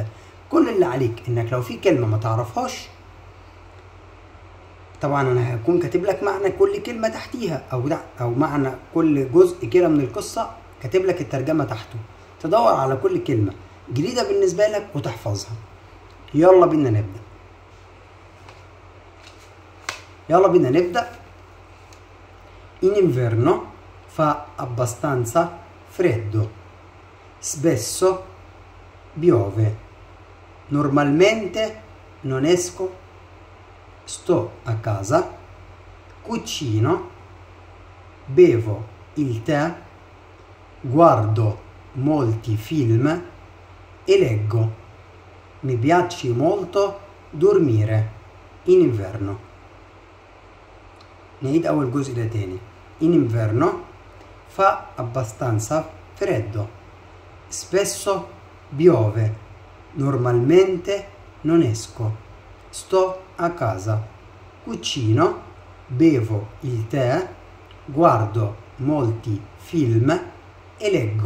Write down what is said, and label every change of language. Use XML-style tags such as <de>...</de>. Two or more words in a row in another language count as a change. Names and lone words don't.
<ar>كل اللي عليك إنك لو في كلمة ما تعرفهاش، طبعا أنا هكون كاتب لك معنى كل كلمة تحتيها أو معنى كل جزء كده من القصة، كاتب لك الترجمة تحته، تدور على كل كلمة جديدة بالنسبة لك وتحفظها. يلا بينا نبدأ. يلا بينا نبدأ.</ar> <it>In inverno fa abbastanza freddo. Spesso piove. Normalmente non esco. Sto a casa. Cucino. Bevo il tè. Guardo molti film. E leggo. Mi piace molto dormire in inverno.</it> <ar>نعيد أول جزء ده تاني.</ar> <it>In inverno fa abbastanza freddo. Spesso piove. Normalmente non esco. Sto a casa. Cucino. Bevo il tè. Guardo molti film e leggo.</it>